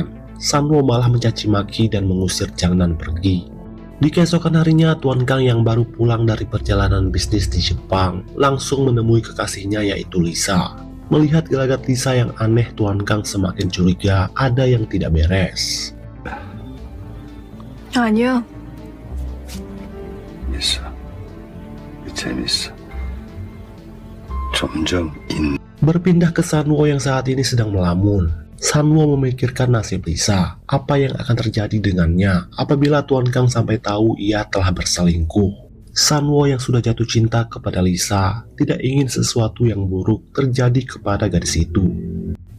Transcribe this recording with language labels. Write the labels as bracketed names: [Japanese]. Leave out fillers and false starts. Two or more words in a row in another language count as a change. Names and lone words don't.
[Indonesian] Sanwo malah mencaci maki dan mengusir Jang Nan pergi. Di keesokan harinya, Tuan Kang yang baru pulang dari perjalanan bisnis di Jepang langsung menemui kekasihnya, yaitu Lisa. Melihat gelagat Lisa yang aneh, Tuan Kang semakin curiga ada yang tidak beres. [Korean] 아니요. 있어. 재밌어. 점점 [Indonesian] Berpindah ke Sanwo yang saat ini sedang melamun. Sanwo memikirkan nasib Lisa, apa yang akan terjadi dengannya apabila Tuan Kang sampai tahu ia telah berselingkuh. Sanwo yang sudah jatuh cinta kepada Lisa tidak ingin sesuatu yang buruk terjadi kepada gadis itu.